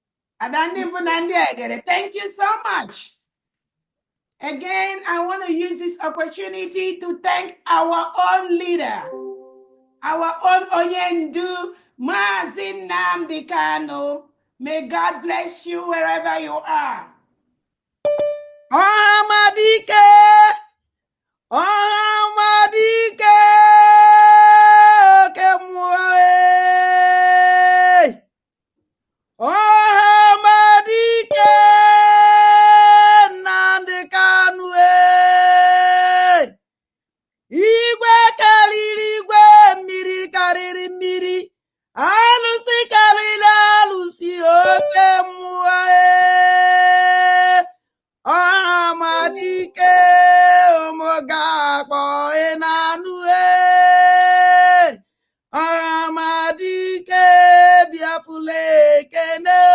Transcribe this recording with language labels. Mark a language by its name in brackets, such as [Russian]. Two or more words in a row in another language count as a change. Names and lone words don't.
[English] Thank you so much. Again, I want to use this opportunity to thank our own leader, our own Onyendu, Mazi Nnamdi Kanu. May God bless you wherever you are. Ohamadike! Ohamadike! [Igbo] Kemwae! Ohamadike! Nnamdi Kanu! Igwe karịrị igwe, mmiri karịrị mmiri, alụsị karịrị alụsị, oke mmụọ Ọhamadike ụmụgakpọ ị na-anụ Ọhamadike Biafra ekene